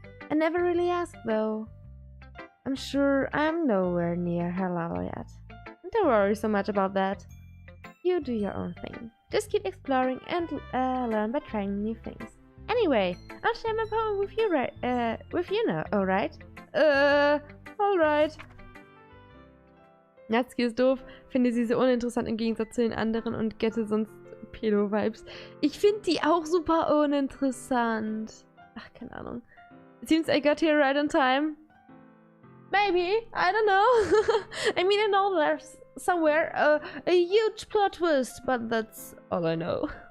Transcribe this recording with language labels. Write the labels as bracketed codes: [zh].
[en] I never really asked though. I'm sure I'm nowhere near her level yet. Don't worry so much about that. You do your own thing. Just keep exploring and learn by trying new things. Anyway, I'll share my poem with you now, alright? Alright. [de] Natsuki ist doof, finde sie so uninteressant im Gegensatz zu den anderen und gette sonst Pedo-Vibes. Ich finde die auch super uninteressant. Ach, keine Ahnung. [en] It seems I got here right on time. Maybe, I don't know. I mean, I know there's somewhere a huge plot twist, but that's all I know.